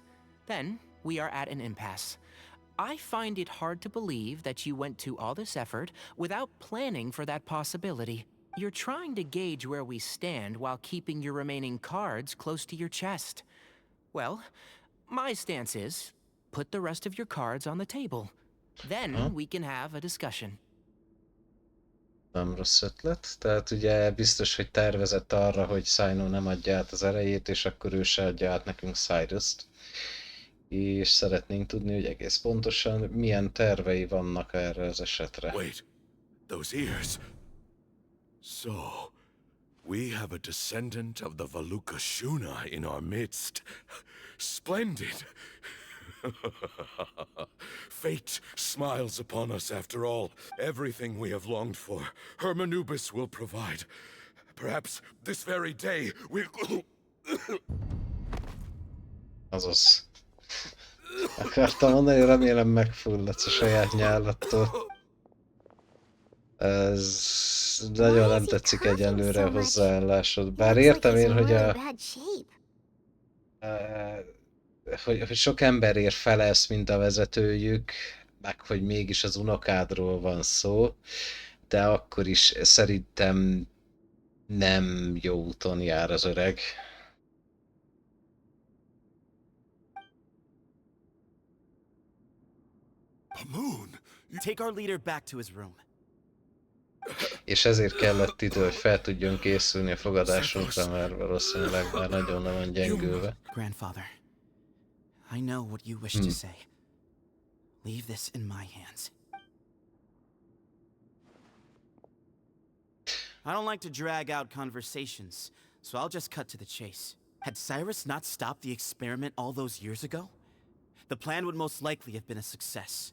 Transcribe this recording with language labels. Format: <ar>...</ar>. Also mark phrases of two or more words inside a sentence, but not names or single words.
<en>Then, we are at an impasse. I find it hard to believe that you went to all this effort without planning for that possibility. You're trying to gauge where we stand while keeping your remaining cards close to your chest. Well, my stance is, put the rest of your cards on the table. Then we can have a discussion.</en> <hu>Nem rossz ötlet. Tehát ugye biztos, hogy tervezett arra, hogy Sino nem adja át az erejét, és akkor ő se adja át nekünk Cyrust. És szeretnénk tudni, hogy egész pontosan milyen tervei vannak erre az esetre.</hu> <en>Wait, those ears. So, we have a descendant of the Valukashuna in our midst. Splendid! Fate smiles upon us after all. Everything we have longed for, Hermanubis will provide. Perhaps this very day we'll...</en> <hu>Azaz. Akartam mondani, remélem megfulladsz a saját nyálattól. Ez nagyon nem tetszik egyelőre a hozzáállásod. Bár értem én, hogy hogy sok emberért felelsz, mint a vezetőjük, meg hogy mégis az unokádról van szó, de akkor is szerintem nem jó úton jár az öreg.</hu> <en>Take our leader back to his room.</en> <hu>És ezért kellett idő, hogy fel tudjon készülni a fogadásunkra, mert valószínűleg már nagyon le van gyengülve.</hu> <en>Grandfather, I know what you wish to say. Leave this in my hands. I don't like to drag out conversations, so I'll just cut to the chase. Had Cyrus not stopped the experiment all those years ago, the plan would most likely have been a success.</en>